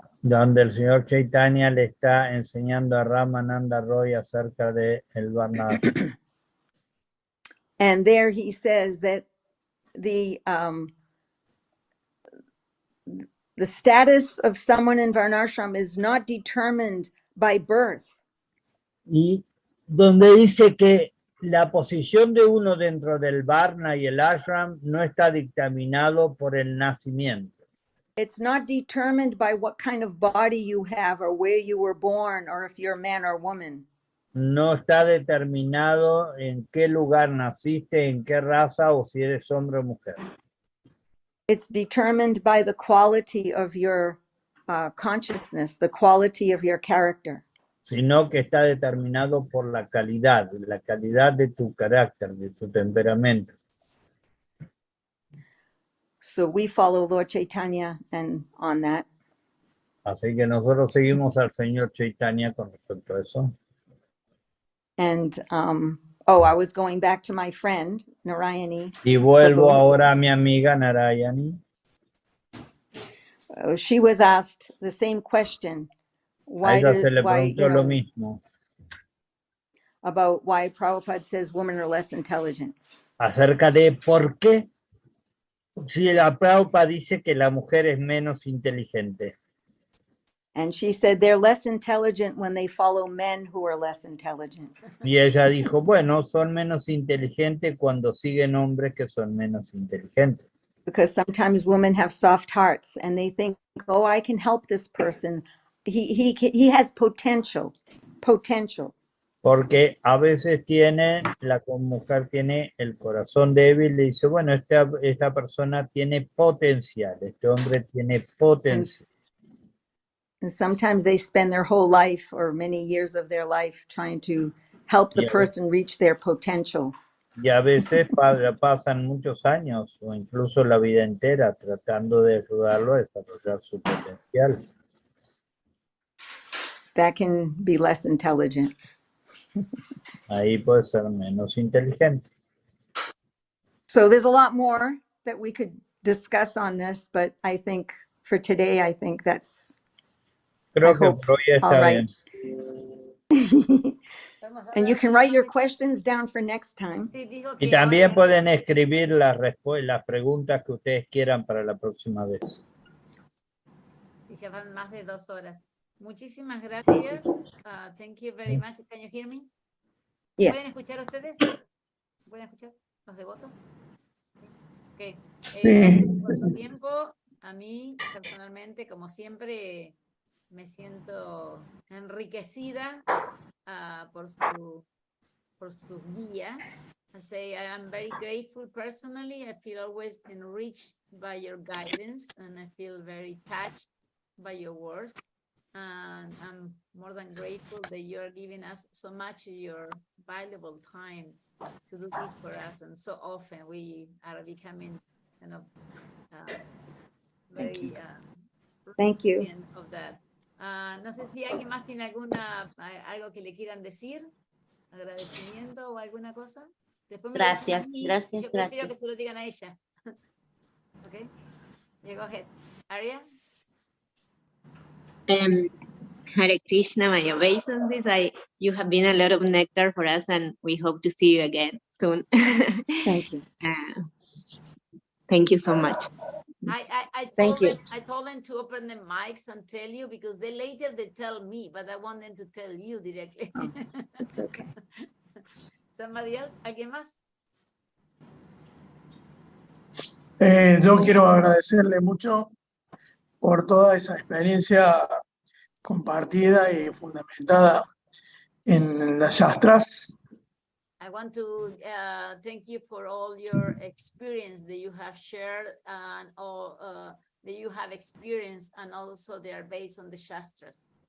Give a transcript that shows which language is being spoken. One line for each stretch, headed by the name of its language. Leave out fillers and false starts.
Spanish: Donde el señor Chaitanya le está enseñando a Ramananda Roy acerca de el Varnashram.
English: And there he says that the status of someone in Varnashram is not determined by birth.
Spanish: Y donde dice que la posición de uno dentro del Varna y el Ashram no está dictaminado por el nacimiento.
English: It's not determined by what kind of body you have or where you were born or if you're a man or woman.
Spanish: No está determinado en qué lugar naciste, en qué raza o si eres hombre o mujer.
English: It's determined by the quality of your consciousness, the quality of your character.
Spanish: Sino que está determinado por la calidad de tu carácter, de tu temperamento.
English: So we follow Lord Chaitanya and on that.
Spanish: Así que nosotros seguimos al señor Chaitanya con respecto a eso.
English: And I was going back to my friend Narayani.
Spanish: Y vuelvo ahora a mi amiga Narayani.
English: She was asked the same question.
Spanish: A ella se le preguntó lo mismo.
English: About why Prabhupada says women are less intelligent.
Spanish: Acerca de por qué si la Prabhupada dice que la mujer es menos inteligente.
English: And she said they're less intelligent when they follow men who are less intelligent.
Spanish: Y ella dijo, bueno, son menos inteligentes cuando siguen hombres que son menos inteligentes.
English: Because sometimes women have soft hearts and they think, oh, I can help this person. He has potential.
Spanish: Porque a veces la mujer tiene el corazón débil y dice, bueno, esta persona tiene potencial, este hombre tiene potencial.
English: And sometimes they spend their whole life or many years of their life trying to help the person reach their potential.
Spanish: Y a veces pasan muchos años o incluso la vida entera tratando de ayudarlo a desarrollar su potencial.
English: That can be less intelligent.
Spanish: Ahí puede ser menos inteligente.
English: So there's a lot more that we could discuss on this, but I think for today, I think that's
Spanish: Creo que por hoy está bien.
English: And you can write your questions down for next time.
Spanish: Y también pueden escribir las preguntas que ustedes quieran para la próxima vez. Y ya van más de 2 horas. Muchísimas gracias.
English: Thank you very much. Can you hear me? Yes.
Spanish: ¿Pueden escuchar ustedes? ¿Pueden escuchar los devotos?
English: Okay.
Spanish: Sí. Gracias por su tiempo. A mí, personalmente, como siempre, me siento enriquecida por su guía.
English: I say I am very grateful personally. I feel always enriched by your guidance and I feel very touched by your words. And I'm more than grateful that you're giving us so much of your valuable time to do this for us. And so often we are becoming kind of very Thank you. recipient of that.
Spanish: No sé si alguien más tiene algo que le quieran decir, agradecimiento o alguna cosa. Después me lo dicen a mí, yo prefiero que se lo digan a ella.
English: Okay, you go ahead. Arya? Hare Krishna, my obeisances. You have been a lot of nectar for us, and we hope to see you again soon. Thank you. Thank you so much. I told them to open the mics and tell you because later they tell me, but I want them to tell you directly. Oh, it's okay. Somebody else?
Spanish: ¿Alguien más? Yo quiero agradecerle mucho por toda esa experiencia compartida y fundamentada en las Shastras.
English: I want to thank you for all your experience that you have shared and all that you have experienced, and also they are based on the Shastras.